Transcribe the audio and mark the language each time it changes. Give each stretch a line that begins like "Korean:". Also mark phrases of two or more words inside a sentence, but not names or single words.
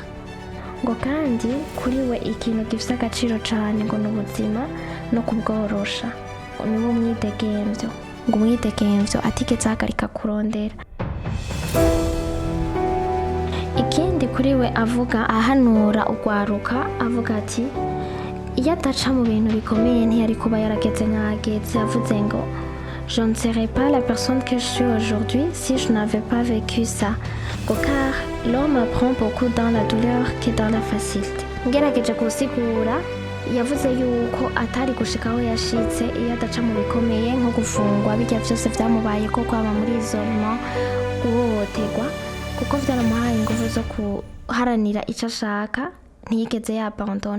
Rundi: Ngo kandi kuri we ikintu gifise agaciro cane ngo n'ubuzima no kubworosha, niwo mwidegemvyo, ngo umwidegemvyo atigeze ahagarika kurondera. Ikindi kuri we avuga, ahanura urwaruka, avuga ati iyo adaca mu bintu bikomeye ntiyari kuba yarageze nk'ahageze. Yavuze ngo
French: je ne serais pas la personne que je suis aujourd'hui si je n'avais pas vécu ça. Car l'homme apprend beaucoup dans la douleur que dans la facilité.
Rundi: Ngerageje gusigura, yavuze yuko atari gushika aho yashitse iyo adaca mu bikomeye nko gufungwa, bijya vyose vyamubaye ko kwaba muri isolement, guhohoterwa, kuko vyaramuhaye inguvu zo kuharanira ico ashaka, ntiyigeze yabandona.